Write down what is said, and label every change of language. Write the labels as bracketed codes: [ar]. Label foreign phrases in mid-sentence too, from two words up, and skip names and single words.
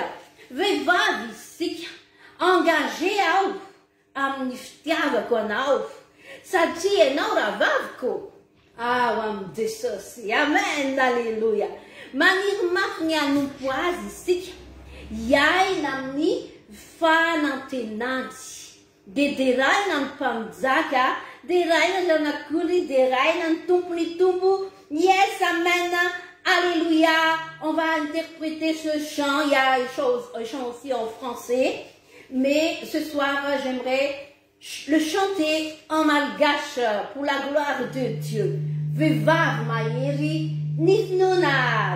[mg] Vehivavy isika, engagé ao amin'ny fitiavako anao, satria ianao raha vaviko ao amin'ny Jesosy. Amen, alleluia. Maniry mafy ny hanompo azy isika, hiaina amin'ny fanantenany. De deraina ny mpamijaka, deraina ny anakoly, deraina ny tompony tombo. Yes, amen, alléluia. [fr] On va interpréter ce chant. Il y a un chant aussi en français, mais ce soir j'aimerais le chanter en malgache pour la gloire de Dieu. [mg] Vehivavy mahery ny finoana.